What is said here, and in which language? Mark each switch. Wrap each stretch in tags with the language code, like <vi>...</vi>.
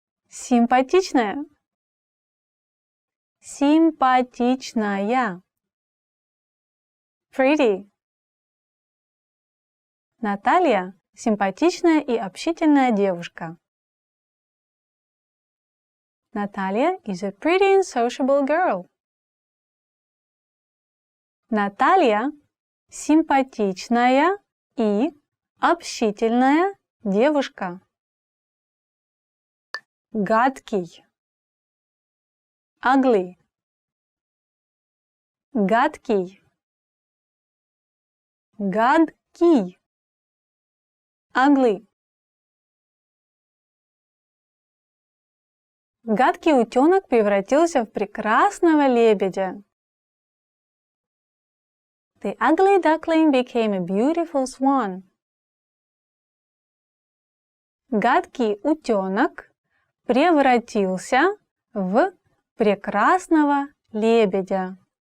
<ru>Симпатичная. Симпатичная.</ru> <en>Pretty.</en> <ru>Наталья – симпатичная и общительная девушка.</ru> <en>Наталья is a pretty and sociable girl.</en> <ru>Наталья – симпатичная и общительная девушка. Гадкий.</ru> <en>Ugly.</en> <ru>Гадкий. Гадкий.</ru> <en>Ugly.</en> <ru>Гадкий утенок превратился в прекрасного лебедя.</ru> <en>The ugly duckling became a beautiful swan.</en> <ru>Гадкий утенок превратился в прекрасного лебедя.</ru>